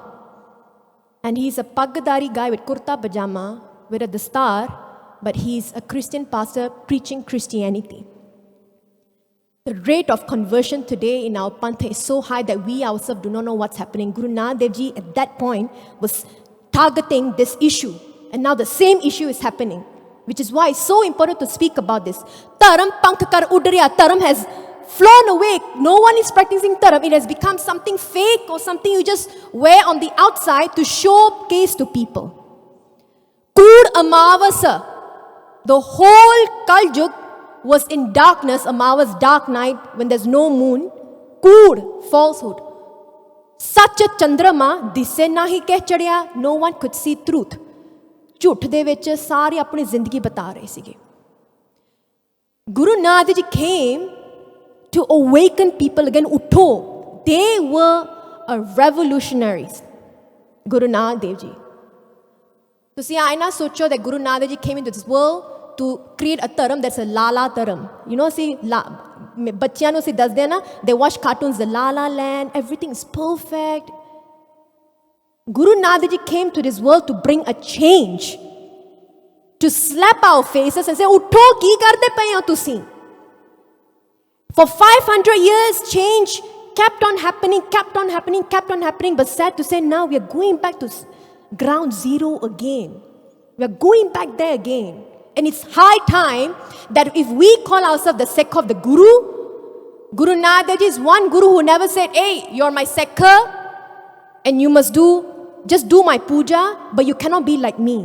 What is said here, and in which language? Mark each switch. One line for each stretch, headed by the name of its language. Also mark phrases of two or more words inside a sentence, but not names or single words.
English: And he's a pagdari guy with
Punjabi: ਕੁੜਤਾ ਪਜਾਮਾ,
English: with a dastar, but he's a Christian pastor preaching Christianity. The rate of conversion today in our Pantha is so high that we ourselves do not know what's happening. Guru Nanak Dev Ji at that point was targeting this issue. And now the same issue is happening, which is why it's so important to speak about this.
Punjabi: ਧਰਮ ਪੰਖ ਕਰਿ ਉਡਰਿਆ.
English: Dharam has flown away. No one is practicing dharam. It has become something fake or something you just wear on the outside to showcase to people. Amavasa, the whole Kaljug was in darkness, Amavas, dark night, when there's no moon, Kood, falsehood.
Punjabi: ਸਚੁ ਚੰਦ੍ਰਮਾ ਦੀਸੈ ਨਾਹੀ ਕਹ ਚੜਿਆ,
English: no one could see truth.
Punjabi: ਝੂਠ ਦੇ ਵਿੱਚ ਸਾਰੇ ਆਪਣੀ ਜ਼ਿੰਦਗੀ ਬਤਾ ਰਹੇ ਸੀਗੇ.
English: Guru Nanak Ji came to awaken people again. Utho. They were revolutionaries. Guru Nanak Dev Ji.
Punjabi: ਤੁਸੀਂ ਆਏ ਨਾ ਸੋਚੋ
English: that Guru Nanak Ji came into this world to create a dharm that's a Lala dharm. You know, see,
Punjabi: ਬੱਚਿਆਂ ਨੂੰ ਅਸੀਂ ਦੱਸਦੇ ਆ ਨਾ,
English: they watch cartoons, the La La Land, everything is perfect. Guru Nanak Ji came to this world to bring a change, to slap our faces and say,
Punjabi: ਉੱਠੋ, ਕੀ ਕਰਦੇ ਪਏ ਹੋ ਤੁਸੀਂ?
English: For 500 years, change kept on happening, but sad to say, now we are going back to ground zero again. We are going back there again. And it's high time that if we call ourselves the Sikh of the Guru, Guru Nanak Ji is one Guru who never said, hey, you're my Sikh and you must just do my puja, but you cannot be like me.